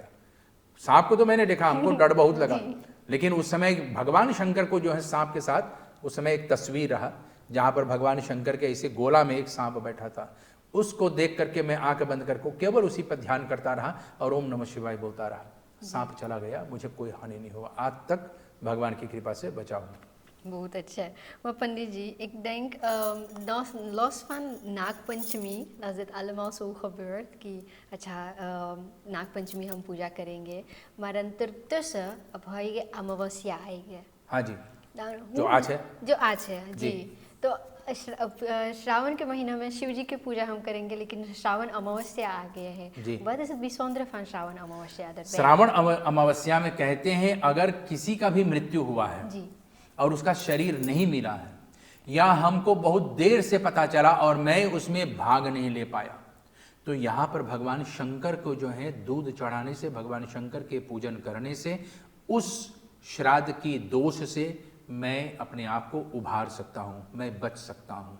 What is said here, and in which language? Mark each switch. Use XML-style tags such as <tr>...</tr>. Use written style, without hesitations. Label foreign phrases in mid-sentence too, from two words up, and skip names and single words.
<hi>सांप को तो मैंने देखा, हमको डर बहुत लगा, लेकिन उस समय भगवान शंकर को जो है सांप के साथ उस समय एक तस्वीर रहा जहां पर भगवान शंकर के ऐसे गोला में एक सांप बैठा था। उसको देख करके मैं आंख बंद करके केवल उसी पर ध्यान करता रहा और ओम नमः शिवाय बोलता रहा। सांप चला गया, मुझे कोई हानि नहीं हुआ, आज तक भगवान की कृपा से बचा हूँ। बहुत अच्छा है।</hi> <nl>Maar Pandit ji, ik denk los van नागपंचमी, als dit allemaal zo gebeurt,</nl> <hi>कि अच्छा नागपंचमी हम पूजा करेंगे,</hi> <nl>maar ondertussen</nl> <hi>अब है अमावस्या आएगी। हाँ जी, जो आज है, जो आज है जी। तो श्रावण के महीना में शिव जी की पूजा हम करेंगे, लेकिन श्रावण अमावस्या आ गया है।</hi> <nl>Wat is het bijzondere van श्रावण अमावस्या?</nl> <hi>श्रावण अमावस्या में कहते हैं अगर किसी का भी मृत्यु हुआ है जी, और उसका शरीर नहीं मिला है, या हमको बहुत देर से पता चला और मैं उसमें भाग नहीं ले पाया, तो यहाँ पर भगवान शंकर को जो है दूध चढ़ाने से, भगवान शंकर के पूजन करने से, उस श्राद्ध की दोष से मैं अपने आप को उभार सकता हूँ, मैं बच सकता हूँ।</hi>